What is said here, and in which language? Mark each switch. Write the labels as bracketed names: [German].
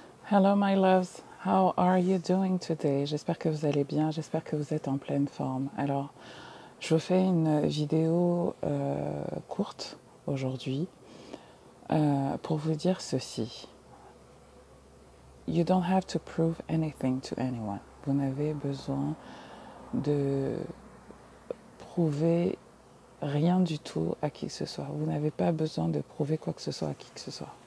[English] Hello my loves, how are you doing today? [French] J'espère que vous allez bien, j'espère que vous êtes en pleine forme. Alors, je vous fais une vidéo courte aujourd'hui pour vous dire ceci. [English] You don't have to prove anything to anyone. [French] Vous n'avez besoin de prouver rien du tout à qui que ce soit. Vous n'avez pas besoin de prouver quoi que ce soit à qui que ce soit.